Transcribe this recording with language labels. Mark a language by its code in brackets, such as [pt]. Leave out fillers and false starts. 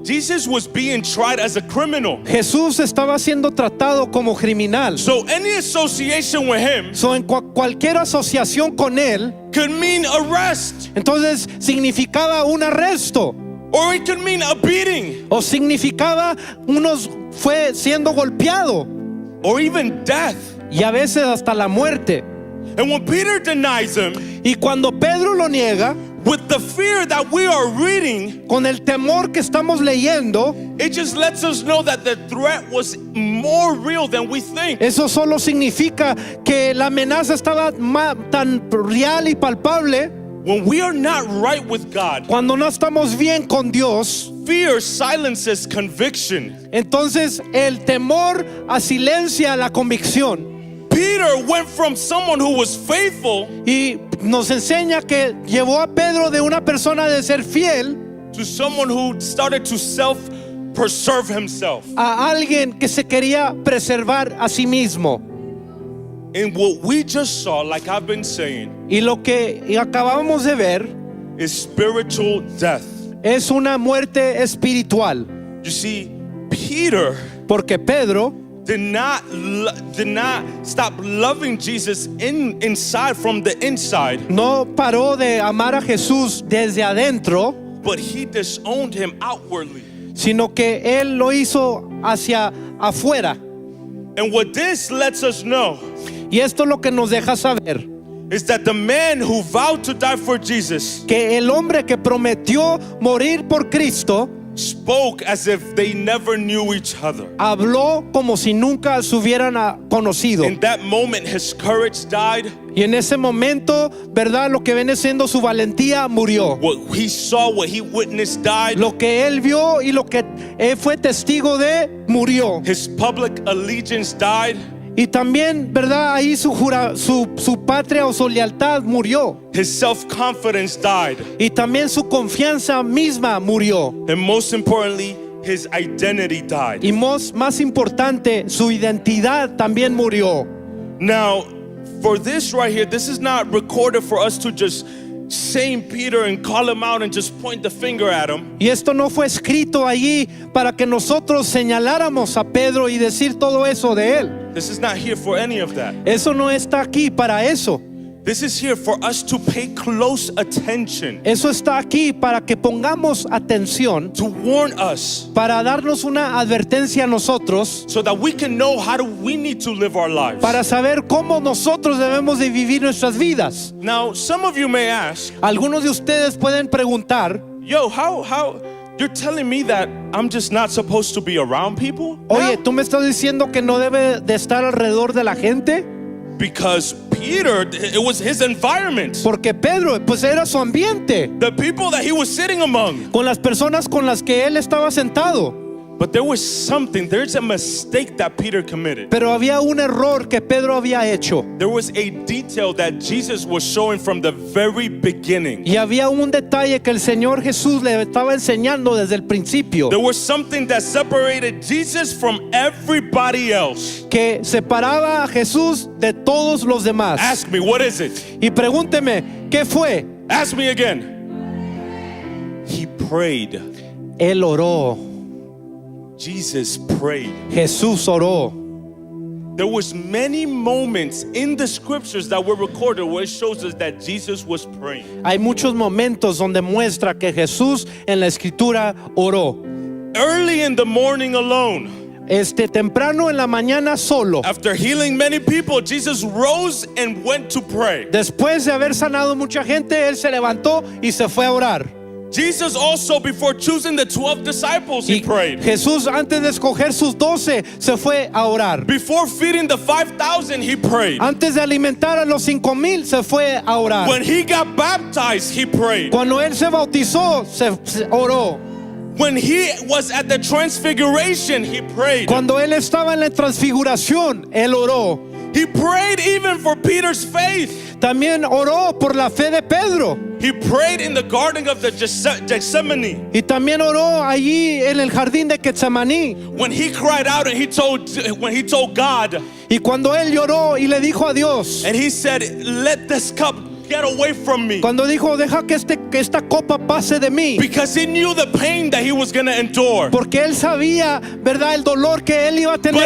[en] Jesus was being tried as a criminal. [es] Jesús estaba siendo tratado como criminal. [en] So any association with him [es] So, en cualquier asociación con él, [en] could mean arrest, [es] entonces significaba un arresto [en] or it could mean a beating, [es] o significaba fue siendo golpeado [en] or even death. [es] y a veces hasta la muerte. [en] And when Peter denies him, [es] Y cuando Pedro lo niega, [en] with the fear that we are reading, [es] con el temor que estamos leyendo, [en] it just lets us know that the threat was more real than we think. [es] eso solo significa que la amenaza estaba tan real y palpable. [en] When we are not right with God, [es] Cuando no estamos bien con Dios, [en] fear silences conviction. [es] entonces el temor asilencia la convicción. [en] Peter went from someone who was faithful [es] Y nos enseña que llevó a Pedro de una persona de ser fiel [en] to someone who started to self-preserve himself. [es] a alguien que se quería preservar a sí mismo. [en] And what we just saw, like I've been saying, [es] Y lo que acabamos de ver [en] is spiritual death. [es] es una muerte espiritual. [en] You see, Peter [es] Porque Pedro [en] did not stop loving Jesus inside from the inside, [es] no paró de amar a Jesús desde adentro, [en] but he disowned him outwardly. [es] sino que él lo hizo hacia afuera. [en] And what this lets us know [es] Y esto es lo que nos deja saber [en] is that the man who vowed to die for Jesus [es] que el hombre que prometió morir por Cristo [en] spoke as if they never knew each other. [es] habló como si nunca se hubieran conocido. [en] In that moment, his courage died. [es] Y en ese momento, ¿verdad? Lo que viene siendo su valentía murió. [en] What he saw, what he witnessed died. [es] Lo que él vio y lo que él fue testigo de murió. [en] His public allegiance died. [es] Y también, ¿verdad? Ahí su patria o su lealtad murió. [en] His self-confidence died. [es] Y también su confianza misma murió. [en] And most importantly, his identity died. [es] Y más importante, su identidad también murió. [en] Now, for this right here, this is not recorded for us to just shame Peter and call him out and just point the finger at him. [es] Y esto no fue escrito allí para que nosotros señaláramos a Pedro y decir todo eso de él. [en] This is not here for any of that. [es] Eso no está aquí para eso. [en] This is here for us to pay close attention, [es] Eso está aquí para que pongamos atención, [en] to warn us, [es] para darnos una advertencia a nosotros, [en] so that we can know how do we need to live our lives. [es] para saber cómo nosotros debemos de vivir nuestras vidas. [en] Now, some of you may ask, [es] Algunos de ustedes pueden preguntar, [en] yo, how you're telling me that I'm just not supposed to be around people? [es] oye, [en] now? [es] ¿tú me estás diciendo que no debe de estar alrededor de la gente? [en] Because Peter, it was his environment. [es] Porque Pedro, pues era su ambiente, [en] The people that he was sitting among. [es] con las personas con las que él estaba sentado. [en] But there's a mistake that Peter committed. [es] Pero había un error que Pedro había hecho. [en] There was a detail that Jesus was showing from the very beginning. [es] Y había un detalle que el Señor Jesús le estaba enseñando desde el principio, [en] There was something that separated Jesus from everybody else. [es] que separaba a Jesús de todos los demás. [en] Ask me, what is it? [es] Y pregúnteme, ¿qué fue? [en] Ask me again. He prayed. [es] Él oró. [en] Jesus prayed. [es] Jesús oró. [en] There was many moments in the scriptures that were recorded where it shows us that Jesus was praying. [es] Hay muchos momentos donde muestra que Jesús en la escritura oró. [en] Early in the morning alone, [es] Temprano en la mañana solo. [en] after healing many people, Jesus rose and went to pray. [es] Después de haber sanado mucha gente, él se levantó y se fue a orar. [en] Jesus also, before choosing the 12 disciples, he [es] Y [en] prayed. [es] Jesús, antes de escoger sus 12, se fue a orar. [en] Before feeding the 5,000, he prayed. [es] Antes de alimentar a los 5,000, se fue a orar. [en] When he got baptized, he prayed. [es] Cuando él se bautizó, se oró. [en] When he was at the transfiguration, he prayed. [es] Cuando él estaba en la transfiguración, él oró. [en] He prayed even for Peter's faith. [es] También oró por la fe de Pedro. [en] He prayed in the garden of the Gethsemane. [es] Y también oró allí en el jardín de Getsemaní. [en] When he cried out and he told God, [es] Y cuando él lloró y le dijo a Dios, [en] and he said, "Let this cup get away from me." [es] cuando dijo, deja que esta copa pase de mí. [en] Because he knew the pain that he was going to endure. [es] Porque él sabía, ¿verdad?, el dolor que él iba a tener